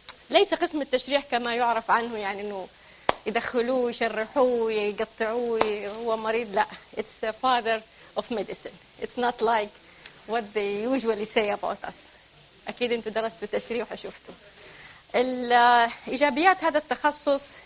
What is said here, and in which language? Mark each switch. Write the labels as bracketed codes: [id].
[ar] ليس قسم التشريح كما يعرف عنه يعني انه يدخلوه يشرحوه يقطعوه هو مريض، لا، [en] it's the father of medicine. It's not like what they usually say about us. [ar] اكيد انتم درستوا تشريح وشفتوا الايجابيات هذا التخصص.